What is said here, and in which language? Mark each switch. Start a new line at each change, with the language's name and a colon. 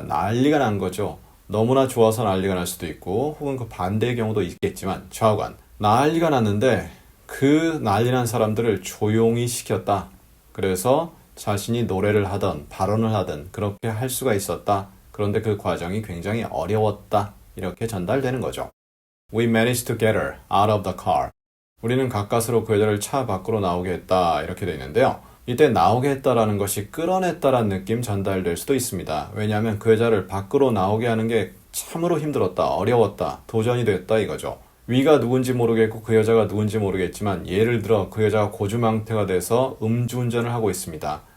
Korean: 난리가 난 거죠. 너무나 좋아서 난리가 날 수도 있고 혹은 그 반대의 경우도 있겠지만 좌우간 난리가 났는데 그 난리 난 사람들을 조용히 시켰다. 그래서 자신이 노래를 하든 발언을 하든 그렇게 할 수가 있었다. 그런데 그 과정이 굉장히 어려웠다. 이렇게 전달되는 거죠.
English: We managed to get her out of the car.
Korean: 우리는 가까스로 그 여자를 차 밖으로 나오게 했다. 이렇게 되어 있는데요. 이때 나오게 했다라는 것이 끌어냈다라는 느낌 전달될 수도 있습니다. 왜냐하면 그 여자를 밖으로 나오게 하는 게 참으로 힘들었다, 어려웠다, 도전이 됐다 이거죠. 위가 누군지 모르겠고 그 여자가 누군지 모르겠지만 예를 들어 그 여자가 고주망태가 돼서 음주운전을 하고 있습니다.